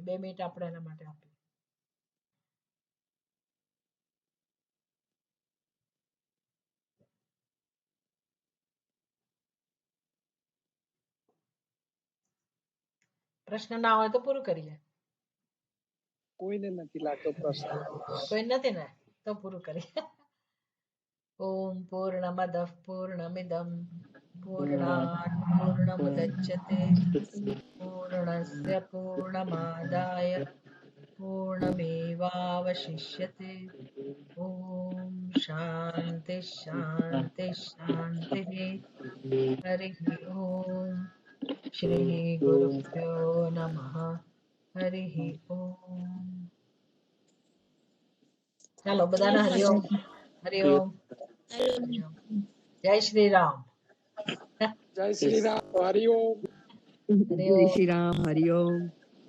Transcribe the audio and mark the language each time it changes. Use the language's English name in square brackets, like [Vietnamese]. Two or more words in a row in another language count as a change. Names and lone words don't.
[Gujarati] 2 મિનિટ આપણે એના માટે આપીએ. પ્રશ્ન ના હોય તો પૂરું કરીએ. કોઈને નથી લાગતો પ્રશ્ન. કોઈ નથી ને તો પૂરું કરીએ. [Sanskrit] ॐ पूर्णमद पूर्णमिदम पूर्णात् पूर्णमुदच्यते पूर्णस्य पूर्णमादाय पूर्णमेवावशिष्यते। ॐ शान्ति शान्ति शान्तिः। हरिः ॐ श्रीगुरुभ्यो नमः। हरिः ॐ। [Gujarati] ચાલો બધાને હરિઓમ. હરિઓમ. હરિઓમ. જય શ્રી રામ. [Hindi] जय श्री राम, हरिओम. जय [Gujarati] હરિઓમ. [Hindi] श्री राम, हरिओम.